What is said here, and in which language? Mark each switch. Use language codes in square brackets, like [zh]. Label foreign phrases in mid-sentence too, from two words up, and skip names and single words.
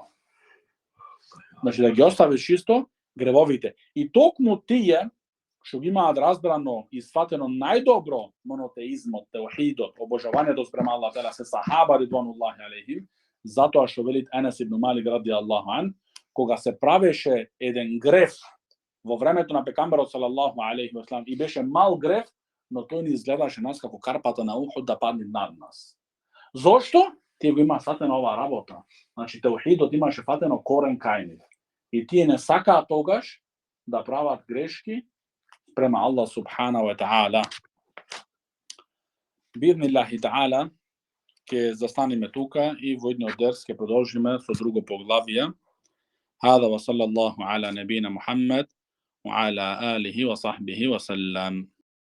[mk] Значи да ги оставиш исто гревовите. И токму тие што ги имаат разбрано и сватено најдобро монотеизмот, теухидот, обожавањето спрема Аллах Теала се сахаба [ar] رضوان الله عليهم, [mk] затоа што велит Енес ибн Малик [ar] رضي الله عن, [mk] кога се правеше еден греф во времето на пекамберот [ar] صلى الله عليه وسلم [mk] и беше мал греф, но тој ни изгледаше нас како карпата на Ухуд да падне над нас. Зошто? Тие го има фатено оваа работа. Значи теухидот имаше фатено корен кај нив. И тие не сакаат тогаш да прават грешки према Аллах [ar] سبحانه وتعالى. بإذن الله تعالى [mk] ќе застанеме тука и во едниот дерс ќе продолжиме со друго поглавие. [ar] هذا وصلى الله على نبينا محمد وعلى آله وصحبه وسلم.